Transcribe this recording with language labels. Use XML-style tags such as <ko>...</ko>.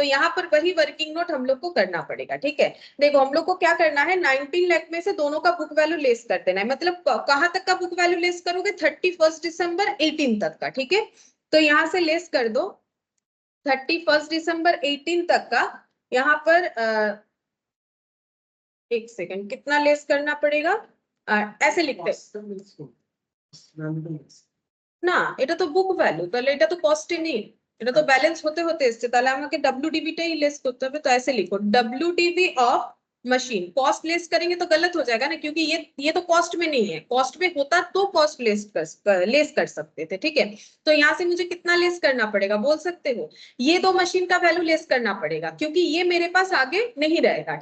<hi>तो यहाँ पर वही वर्किंग नोट हम लोग को करना पड़ेगा। ठीक है, देखो हम लोग को क्या करना है, 19 लाख में से दोनों का बुक वैल्यू लेस कर देना है। मतलब कहाँ तक का बुक वैल्यू लेस करोगे, 31 दिसंबर 18 तक का। ठीक है, तो यहाँ से लेस कर दो 31 दिसंबर 18 तक का। यहाँ पर एक सेकंड, कितना लेस करना पड़ेगा, ऐसे लिखते</hi> <bn>না, এটা তো বুক ভ্যালু, তাহলে এটা তো কস্টে নেই, এটা তো ব্যালেন্স হতে হতে এসছে, তাহলে আমাকে ডব্লিউডিবি টাই लेस করতে হবে।</bn> <hi>तो ऐसे लिखो WDB of machine, cost less करेंगे तो गलत हो जाएगा ना, क्योंकि ये तो कॉस्ट में नहीं है, कॉस्ट में होता तो कॉस्ट लेस कर सकते थे। ठीक है, तो यहाँ से मुझे कितना लेस करना पड़ेगा बोल सकते हो, ये दो मशीन का वैल्यू लेस करना पड़ेगा, क्योंकि ये मेरे पास आगे नहीं रहेगा।</hi>